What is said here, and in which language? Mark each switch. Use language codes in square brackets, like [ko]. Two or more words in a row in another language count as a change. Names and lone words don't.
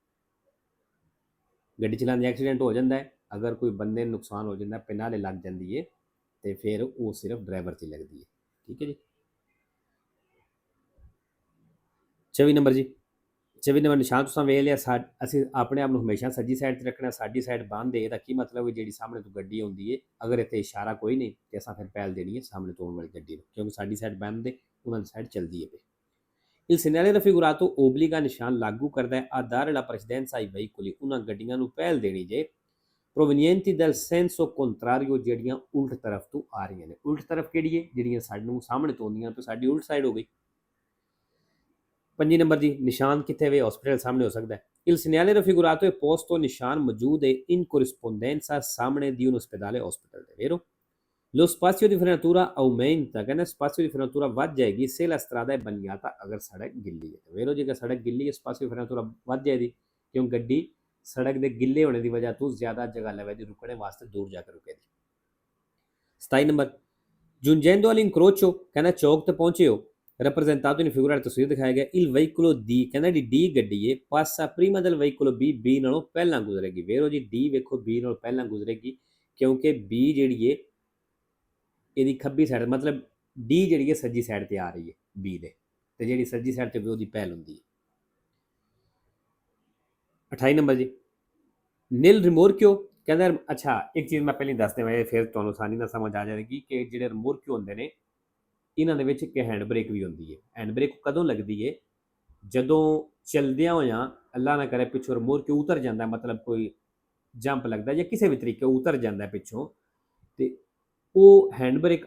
[pa] ਗੱਡੀ ਚਲਾਉਂਦੇ ਐਕਸੀਡੈਂਟ ਹੋ ਜਾਂਦਾ ਹੈ ਅਗਰ ਕੋਈ ਬੰਦੇ ਨੂੰ ਨੁਕਸਾਨ ਹੋ ਜਾਂਦਾ penale ਲੱਗ ਜਾਂਦੀ ਹੈ ਤੇ ਫਿਰ ਉਹ ਸਿਰਫ ਡਰਾਈਵਰ ਤੇ ਲੱਗਦੀ ਹੈ ਠੀਕ ਹੈ ਜੀ 24 ਨੰਬਰ ਜੀ 24 ਨੰਬਰ ਨਿਸ਼ਾਨ ਤੁਸੀਂ ਵੇਖ ਲਿਆ ਅਸੀਂ ਆਪਣੇ ਆਪ ਨੂੰ ਹਮੇਸ਼ਾ ਸੱਜੀ ਸਾਈਡ ਤੇ ਰੱਖਣਾ ਸਾਡੀ ਸਾਈਡ ਬੰਦ ਹੈ ਇਹਦਾ ਕੀ ਮਤਲਬ ਹੈ ਜਿਹੜੀ ਸਾਹਮਣੇ ਤੋਂ ਗੱਡੀ ਆਉਂਦੀ ਹੈ ਅਗਰ ਇੱਥੇ ਇਸ਼ਾਰਾ ਕੋਈ ਨਹੀਂ ਤੇ ਅਸਾਂ ਫਿਰ ਪਹਿਲ ਦੇਣੀ ਹੈ ਸਾਹਮਣੇ ਤੋਂ ਆਉਣ ਵਾਲੀ ਗੱਡੀ ਨੂੰ ਕਿਉਂਕਿ ਸਾਡੀ ਸਾਈਡ ਬੰਦ ਹੈ ਉਹਨਾਂ ਦੀ ਸਾਈਡ ਚੱਲਦੀ ਹੈ [it] il segnale raffigurato obbliga [pa] ਨਿਸ਼ਾਨ ਲਾਗੂ ਕਰਦਾ ਹੈ [it] a dare la precedenza ai veicoli [pa] ਉਹਨਾਂ ਗੱਡੀਆਂ ਨੂੰ ਪਹਿਲ ਦੇਣੀ ਜੇ [it] provenienti dal senso contrario [pa] ਜਿਹੜੀਆਂ ਉਲਟ ਤਰਫ ਤੋਂ ਆ ਰਹੀਆਂ ਨੇ ਉਲਟ ਤਰਫ ਕਿਹੜੀ ਹੈ ਜਿਹੜੀਆਂ ਸਾਨੂੰ ਸਾਹਮਣੇ ਤੋਂ ਆਉਂਦੀਆਂ ਤਾਂ ਸਾਡੀ ਉਲਟ ਸਾਈਡ ਹੋ ਗਈ 5 ਨੰਬਰ ਜੀ ਨਿਸ਼ਾਨ ਕਿੱਥੇ ਵੇ ਹਸਪੀਟਲ ਸਾਹਮਣੇ ਹੋ ਸਕਦਾ ਹੈ [it] il segnale raffigurato è posto [pa] ਨਿਸ਼ਾਨ ਮੌਜੂਦ ਹੈ [it] in corrispondenza [pa] ਸਾਹਮਣੇ [it] di un ospedale [pa] hospital [it] è vero lo spazio di frenatura aumenta [pa] ਕਹਿੰਦਾ spazio [it] di frenatura [pa] ਵੱਧ ਜਾਏਗੀ [it] se la strada è bagnata [pa] ਅਗਰ ਸੜਕ ਗਿੱਲੀ ਹੈ ਵੇਰੋ ਜੇਕਰ ਸੜਕ ਗਿੱਲੀ ਹੈ [it] spazio di frenatura [pa] ਵੱਧ ਜਾਏਗੀ ਕਿਉਂ ਗੱਡੀ ਸੜਕ ਦੇ ਗਿੱਲੇ ਹੋਣੇ ਦੀ ਵਜ੍ਹਾ ਤੋਂ ਜ਼ਿਆਦਾ ਜਗ੍ਹਾ ਲਵੇਗੀ ਰੁਕਣੇ ਵਾਸਤੇ ਦੂਰ ਜਾ ਕੇ ਰੁਕੇਗੀ 27 ਨੰਬਰ [it] giungendo all'incrocio [pa] ਕਹਿੰਦਾ ਚੌਕ ਤੇ ਪਹੁੰਚੇ ਹੋ [it] rappresentato in figura [pa] ਤਸਵੀਰ ਦਿਖਾਇਆ ਗਿਆ [it] il veicolo D [pa] ਕਹਿੰਦਾ ਜੀ D ਗੱਡੀ ਹੈ [it] passa prima del veicolo B [pa] ਨਾਲੋਂ ਪਹਿਲਾਂ ਗੁਜ਼ਰੇਗੀ ਵੇਰੋ ਜੀ D ਵੇਖੋ B ਨਾਲੋਂ ਪਹਿਲਾਂ ਗੁਜ਼ਰੇਗੀ ਕਿਉਂਕਿ B ਜਿਹੜੀ ਹੈ ਇਹਦੀ ਖੱਬੀ ਸਾਈਡ ਮਤਲਬ D ਜਿਹੜੀ ਹੈ ਸੱਜੀ ਸਾਈਡ ਤੇ ਆ ਰਹੀ ਹੈ B ਦੇ ਤੇ ਜਿਹੜੀ ਸੱਜੀ ਸਾਈਡ ਤੇ ਉਹਦੀ ਪਹਿਲ ਹੁੰਦੀ ਹੈ 28 ਨੰਬਰ ਜੀ ਨੀਲ ਰਿਮੋਰਕਿਓ ਕਹਿੰਦਾ ਅੱਛਾ ਇੱਕ ਚੀਜ਼ ਮੈਂ ਪਹਿਲਾਂ ਦੱਸ ਦੇਵਾਂ ਫਿਰ ਤੁਹਾਨੂੰ ਆਸਾਨੀ ਨਾਲ ਸਮਝ ਆ ਜਾਏਗੀ ਕਿ ਜਿਹੜੇ ਰਿਮੋਰਕਿਓ ਹੁੰਦੇ ਨੇ ਇਹਨਾਂ ਦੇ ਵਿੱਚ ਇੱਕ ਹੈਂਡ ਬ੍ਰੇਕ ਵੀ ਹੁੰਦੀ ਹੈ ਹੈਂਡ ਬ੍ਰੇਕ ਕਦੋਂ ਲੱਗਦੀ ਹੈ ਜਦੋਂ ਚਲਦਿਆਂ ਹੋਇਆਂ ਅੱਲਾ ਨਾ ਕਰੇ ਪਿੱਛੋਂ ਰਿਮੋਰਕਿਓ ਉਤਰ ਜਾਂਦਾ ਮਤਲਬ ਕੋਈ ਜੰਪ ਲੱਗਦਾ ਜਾਂ ਕਿਸੇ ਵੀ ਤਰੀਕੇ ਉਤਰ ਜਾਂਦਾ ਪਿੱਛੋਂ ਤੇ ਉਹ ਹੈਂਡ ਬ੍ਰੇਕ